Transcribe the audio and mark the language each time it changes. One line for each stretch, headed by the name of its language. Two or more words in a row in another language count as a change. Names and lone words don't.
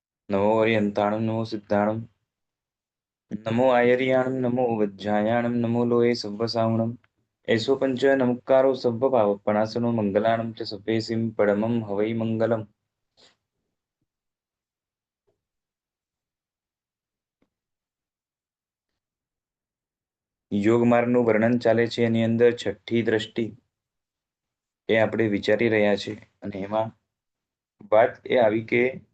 Prakrit languages: नमो अर्यन्ताणं नमो सिद्धाणं नमो आयर्याणं नमो वज्रायाणं नमो लोये सव्वसावणम् एषो पञ्च नमुक्कारो सव्वपावपणासनो मङ्गलानं च सपेसिं परमं हवै मङ्गलम्।
Gujarati: યોગ માર્ગનું વર્ણન ચાલે છે, એની અંદર છઠ્ઠી દ્રષ્ટિ એ આપણે વિચારી રહ્યા છે અને એમાં વાત એ આવી કે